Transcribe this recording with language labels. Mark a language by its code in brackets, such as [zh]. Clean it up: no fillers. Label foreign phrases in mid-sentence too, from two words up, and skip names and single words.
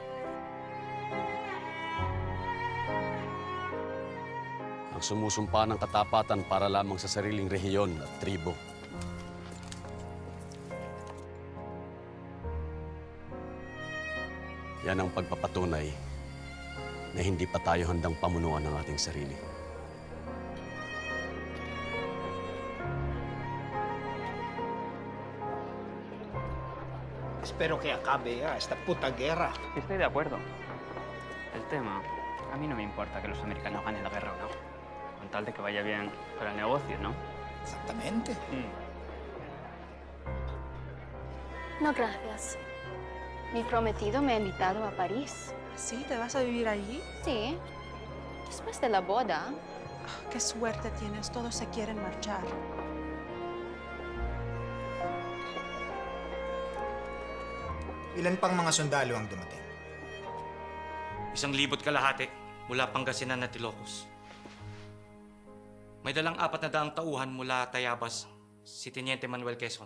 [tl] Ang sumusumpa ng katapatan para lamang sa sariling rehiyon at tribo. Yan ang pagpapatunay na hindi pa tayo handang pamunuan ng ating sarili. [es] Espero que acabe ya esta puta guerra. Estoy de acuerdo. El tema, a mí no me importa que los americanos ganen la guerra o no. Con tal de que vaya bien para el negocio, ¿no? Exactamente. No, gracias. Mi prometido me ha invitado a París. ¿Sí? ¿Te vas a vivir allí? Sí. Después de la boda. Qué suerte tienes, todos se quieren marchar. [tl] Ilan pang mga sundalo ang dumating? 1,000 kalahati mula Pangasinan at Ilocos. May dalang 400 tauhan mula Tayabas, si Teniente Manuel Quezon.